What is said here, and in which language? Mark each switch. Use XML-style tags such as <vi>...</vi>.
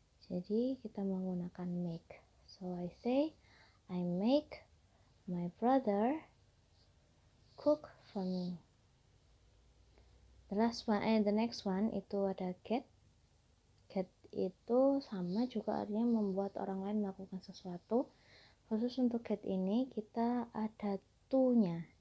<id>Jadi kita menggunakan make.</id> <en>So I say, I make my brother cook for me. The next one</en> <id>itu ada</id> <en>get.</en> <id>Get itu sama juga artinya membuat orang lain melakukan sesuatu. Khusus untuk get ini kita ada to-nya.</id>